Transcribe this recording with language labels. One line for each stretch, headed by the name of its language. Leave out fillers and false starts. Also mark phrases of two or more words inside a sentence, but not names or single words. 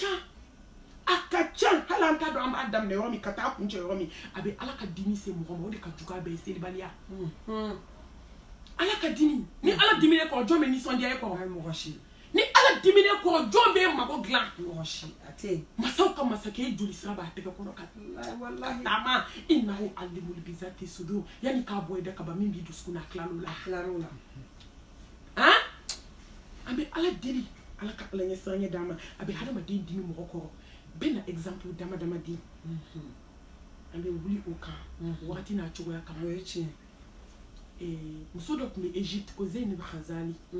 Bambara: ca hali an t'a dɔn an b'a daminɛ yɔrɔ min ka taa kuncɛ yɔrɔ min a bɛ ala ka dimi se mɔgɔ ma o de ka jugu a bɛɛ ye selibaliya ala ka dimi ni ala dimine kɔrɔ jɔn bɛ nisɔndiya e kɔrɔ ni ala dimine kɔrɔ jɔn bɛ mago dilan masaw ka masakɛ joli sira b'a tɛgɛ kɔnɔ ka taama
Arabic: إنه عليم بذات الصدور
Bambara: yanni k'a bɔ i da kaba min b'i dusukun na tilal'o la an bɛ ala deli ala ka ala ɲɛsiranɲɛ d'an ma a bɛ hadamaden dimi mɔgɔ kɔrɔ bɛ na exemple dama dama di an bɛ wuli o kan wagati n'a cogoya kama o ye tiɲɛ muso dɔ tun bɛ Egypte ko Zeynab Khazali